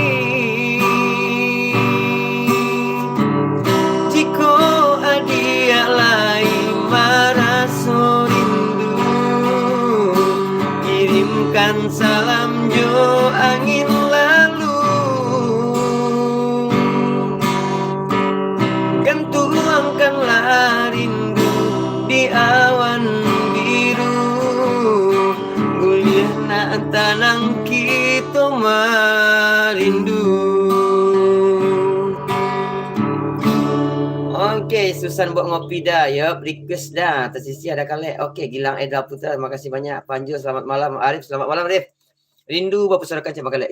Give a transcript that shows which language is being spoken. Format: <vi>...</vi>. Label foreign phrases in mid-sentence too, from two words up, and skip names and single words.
<min>Jika adia lain maraso rindu, kirimkan salam jo angin lalu. Gantungkanlah rindu di awan biru, mulia nak tanang kita merindu.</min> <id>Oke, Susan buat ngopi dah ya, request dah. Tersisi ada Kalek. Oke, Gilang Eda Putra, terima kasih banyak. Panju, selamat malam. Arif, selamat malam Arif. Rindu Bapak Saudara Kaca Kalek.</id>